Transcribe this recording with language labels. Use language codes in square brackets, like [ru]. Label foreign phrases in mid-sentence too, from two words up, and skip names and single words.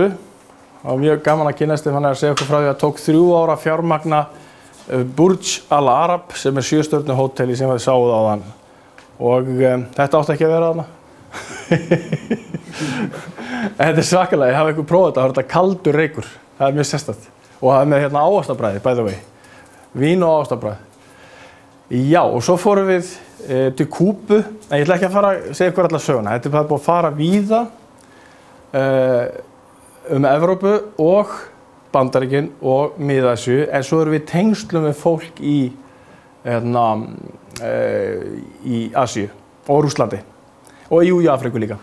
[is] Það var mjög gaman að kynast þeim, hann að segja okkur frá því að tók 3 ára að fjármagna Burj Al Arab sem 7 stjörnu hóteli sem við sáum á þann. Og þetta átti ekki að vera þarna. Þetta svakalega, ég hafi eitthvað prófað þetta, það var þetta kaldur reykur. Það mjög sérstakt. Og það með ávaxtabræði, [en] by the way. [is] Vín og ávaxtabræði. Já, og svo fórum við til Kúbu, en ég ætla ekki að fara að segja ykkur alla söguna. Þetta búið að fara víða Evrópu og Bandaríkin og Mið-Asíu, en svo erum við tengslum með fólk í Asíu og Rússlandi og í Afríku líka.